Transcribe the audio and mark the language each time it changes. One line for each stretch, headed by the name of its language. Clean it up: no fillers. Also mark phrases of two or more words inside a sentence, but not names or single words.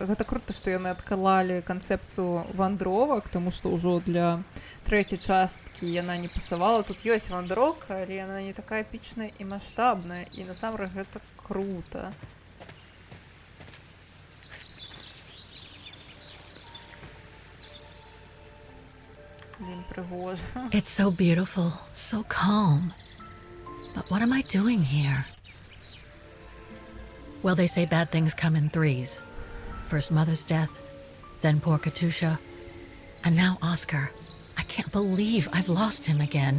Belarusian: Гэта круто, што яны адкалалі канцэпцыю вандровак, таму што ўжо для трэцяй часткі яна не пасавала. Тут ёсць вандроўка, але яна не такая эпічная і маштабная. І насамрэч гэта круто. Блін, прыгожа.
English: It's so beautiful, so calm. But what am I doing here? Well, they say bad things come in threes. First Mother's death, then poor Katusha, and now Oscar. I can't believe I've lost him again.